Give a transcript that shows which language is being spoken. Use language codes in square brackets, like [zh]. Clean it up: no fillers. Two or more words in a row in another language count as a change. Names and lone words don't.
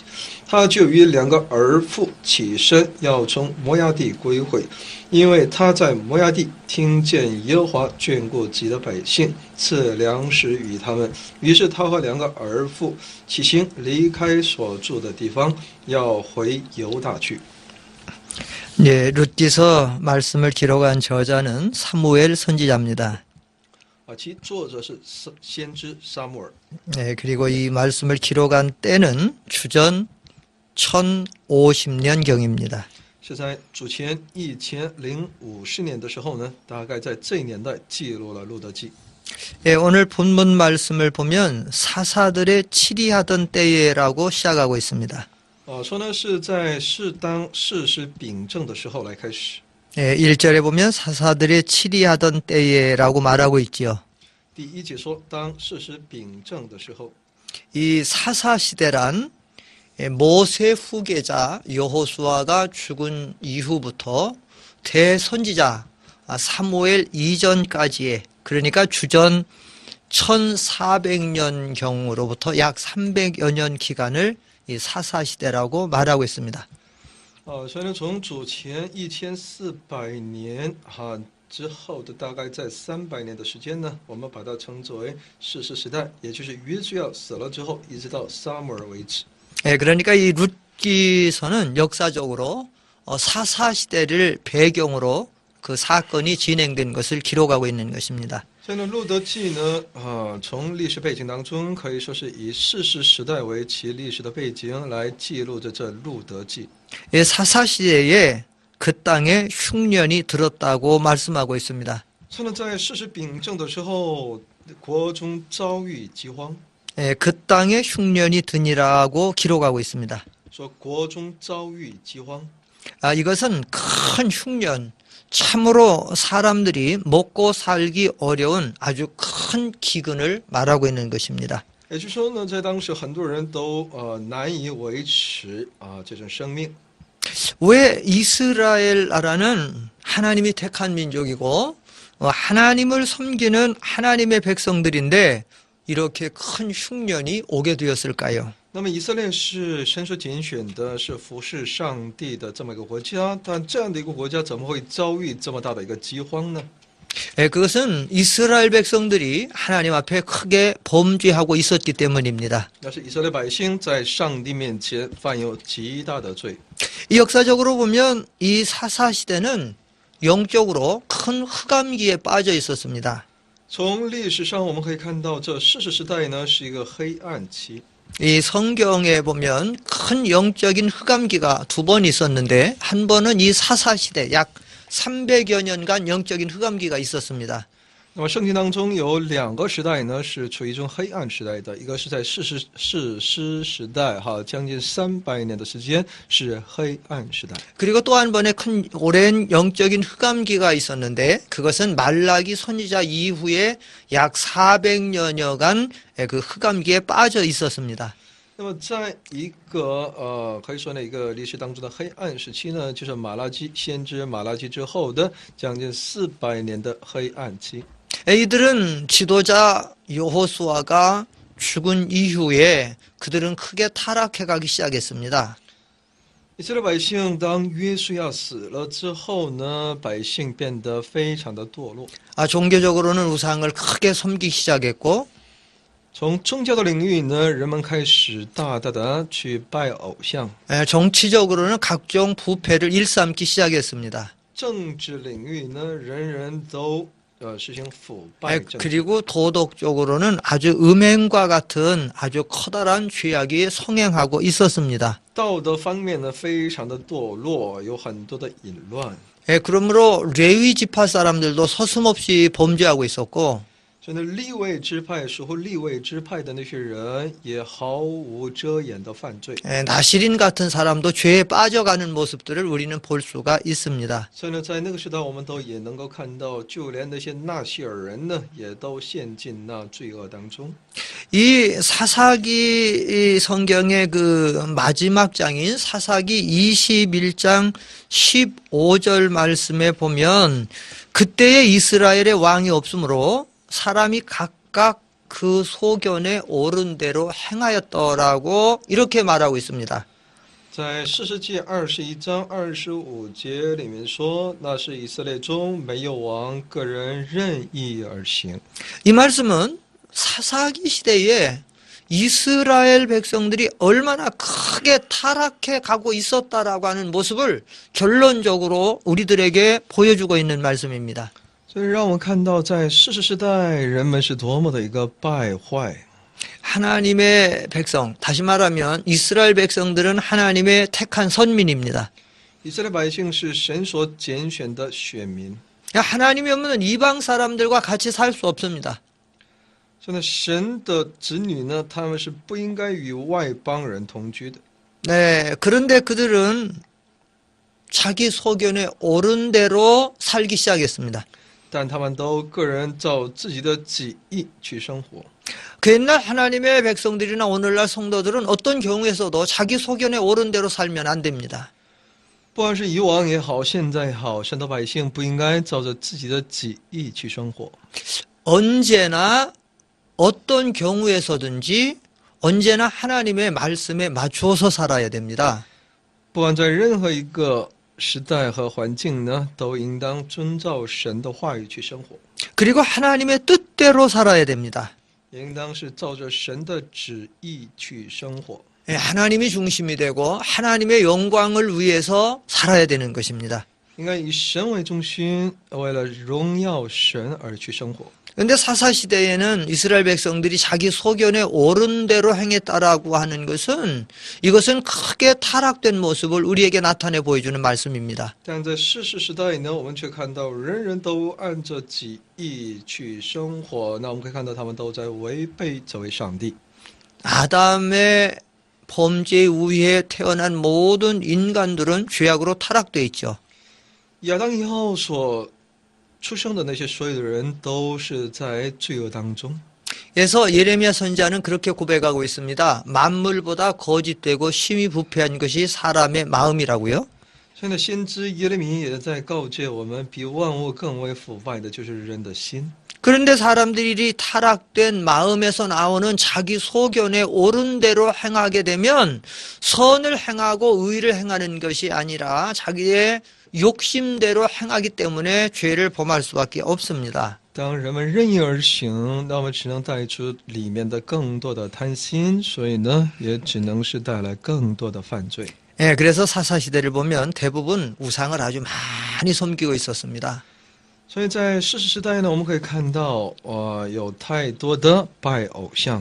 [zh] 他就与2个儿妇起身要从摩押地归回，因为他在摩押地听见耶和华眷顾自己的百姓，赐粮食与他们。于是他和2个儿妇起行，离开所住的地方，要回犹大去。 [ko] 룻기서 말씀을 기록한 저자는 사무엘 선지자입니다. [zh] 其作者是先知撒母耳。 [ko] 그리고 이 말씀을 기록한 때는 주전 1050년경입니다. [zh] 是在主前1050年的时候呢，大概在这一年代记录了路德记。 [ko] 오늘 본문 말씀을 보면 사사들의 치리하던 때에라고 시작하고 있습니다. [zh] 说呢是在当事实秉正的时候来开始。 [ko] 1절에 보면 사사들의 치리하던 때에라고 말하고 있지요. [zh] 第1节说当事实秉正的时候。 [ko] 이 사사시대란 모세 후계자 여호수아가 죽은 이후부터 대선지자 사무엘 이전까지의, 그러니까 주전 1400년경으로부터 약 300여 년 기간을 이 사사시대라고 말하고 있습니다. [zh] 所以呢，从主前1400年之后的大概在300年的时间呢，我们把它称作为士师时代，也就是约书亚死了之后，一直到撒母耳为止。 [ko] 그러니까 이 룻기서는 역사적으로 사사시대를 배경으로 그 사건이 진행된 것을 기록하고 있는 것입니다. [zh] 所以呢，路德记呢，从历史背景当中可以说是以士师时代为其历史的背景来记录着这路德记。 [ko] 사사시대에 그 땅에 흉년이 들었다고 말씀하고 있습니다. [zh] 所以呢，在士师秉正的时候，国中遭遇饥荒。 [ko] 그 땅에 흉년이 드니라고 기록하고 있습니다. [zh] 说国中遭遇饥荒。 [ko] 이것은 큰 흉년, 참으로 사람들이 먹고 살기 어려운 아주 큰 기근을 말하고 있는 것입니다. [zh] 也就是说呢，在当时很多人都难以维持这种生命。 [ko] 왜 이스라엘 나라는 하나님이 택한 민족이고 하나님을 섬기는 하나님의 백성들인데 이렇게 큰 흉년이 오게 되었을까요? [zh] 那么以色列是神所拣选的，是服侍上帝的这么一个国家，但这样的一个国家怎么会遭遇这么大的一个饥荒呢？ [ko] 그것은 이스라엘 백성들이 하나님 앞에 크게 범죄하고 있었기 때문입니다. [zh] 那是以色列百姓在上帝面前犯有极大的罪。 [ko] 이 역사적으로 보면 이 사사시대는 영적으로 큰 흑암기에 빠져 있었습니다. [zh] 从历史上我们可以看到，这士师时代呢是一个黑暗期。 [ko] 이 성경에 보면 큰 영적인 흑암기가 2번 있었는데 한 번은 이 사사시대 약 300여 년간 영적인 흑암기가 있었습니다. [zh] 那么圣经当中有2个时代呢，是处于一种黑暗时代的，一个是在士师时代，将近300年的时间是黑暗时代。 [ko] 그리고 또 한 번의 큰 오랜 영적인 흑암기가 있었는데 그것은 말라기 선지자 이후에 약 400여년간 그 흑암기에 빠져 있었습니다. [zh] 那么在一个可以说呢一个历史当中的黑暗时期呢，就是先知马拉基之后的将近400年的黑暗期。 [ko] 이들은 지도자 여호수아가 죽은 이후에 그들은 크게 타락해 가기 시작했습니다. [zh] 以色列百姓当约书亚死了之后呢，百姓变得非常的堕落。 [ko] 종교적으로는 우상을 크게 섬기기 시작했고 [zh] 从宗教的领域呢，人们开始大大的去拜偶像； [ko] 정치적으로는 각종 부패를 일삼기 시작했습니다. [zh] 政治领域呢，人人都实行腐败政治。 [ko] 그리고 도덕적으로는 아주 음행과 같은 아주 커다란 죄악이 성행하고 있었습니다. [zh] 道德方面呢，非常的堕落，有很多的淫乱。 [ko] 그러므로 레위 지파 사람들도 서슴없이 범죄하고 있었고 [zh] 所以呢，立位支派属乎立位支派的那些人，也毫无遮掩的犯罪。 [ko] 나시린 같은 사람도 죄에 빠져가는 모습들을 우리는 볼 수가 있습니다. [zh] 所以呢，在那个时代，我们都也能够看到，就连那些纳西尔人呢，也都陷进那罪恶当中。 [ko] 이 사사기 성경의 그 마지막 장인 사사기 21장 15절 말씀에 보면 그때의 이스라엘의 왕이 없으므로 사람이 각각 그 소견에 옳은 대로 행하였더라고 이렇게 말하고 있습니다. [zh] 在士师记21章25节里面说，那是以色列中没有王，个人任意而行。 [ko] 이 말씀은 사사기 시대에 이스라엘 백성들이 얼마나 크게 타락해 가고 있었다라고 하는 모습을 결론적으로 우리들에게 보여주고 있는 말씀입니다. [zh] 所以让我们看到，在士师时代，人们是多么的一个败坏。 [ko] 하나님의 백성, 다시 말하면 이스라엘 백성들은 하나님의 택한 선민입니다. [zh] 以色列百姓是神所拣选的选民， [ko] 하나님이 없는 이방 사람들과 같이 살 수 없습니다. [zh] 所以呢，神的子女呢，他们是不应该与外邦人同居的。 [ko] 네, 그런데 그들은 자기 소견에 옳은 대로 살기 시작했습니다. [zh] 但他们都个人照自己的己意去生活。 [ko] 그 옛날 하나님의 백성들이나 오늘날 성도들은 어떤 경우에서도 자기 소견에 옳은 대로 살면 안 됩니다. [zh] 不管是以往也好，现在也好，神的百姓不应该照着自己的己意去生活。 [ko] 언제나 어떤 경우에서든지 언제나 하나님의 말씀에 맞추어서 살아야 됩니다. [zh] 不管在任何一个时代和环境呢，都应当遵照神的话语去生活， [ko] 그리고 하나님의 뜻대로 살아야 됩니다. [zh] 也应当是照着神的旨意去生活。 [ko] 하나님이 중심이 되고 하나님의 영광을 위해서 살아야 되는 것입니다. [zh] 应该以神为中心，为了荣耀神而去生活。 [ko] 그런데 사사시대에는 이스라엘 백성들이 자기 소견에 옳은 대로 행했다라고 하는 것은 이것은 크게 타락된 모습을 우리에게 나타내 보여주는 말씀입니다. [zh] 但在士师时代呢，我们却看到人人都按着己意去生活。那我们可以看到，他们都在违背这位上帝。 [ko] 아담의 범죄 이후에 태어난 모든 인간들은 죄악으로 타락되어 있죠. [zh] 亚当以后所出生的那些所有的人，都是在罪恶当中。 [ko] 그래서 예레미야 선지자는 그렇게 고백하고 있습니다. 만물보다 거짓되고 심히 부패한 것이 사람의 마음이라고요. [zh] 现在先知耶利米也在告诫我们，比万物更为腐败的就是人的心。 [ko] 그런데 사람들이 타락된 마음에서 나오는 자기 소견에 옳은 대로 행하게 되면 선을 행하고 의를 행하는 것이 아니라 자기의 욕심대로 행하기 때문에 죄를 범할 수밖에 없습니다. [zh] 当人们任意而行，那么只能带出里面的更多的贪心，所以呢，也只能是带来更多的犯罪。 [ko] 예, 그래서 사사시대를 보면 대부분 우상을 아주 많이 섬기고 있었습니다. [zh] 所以在士师时代呢，我们可以看到，有太多的拜偶像，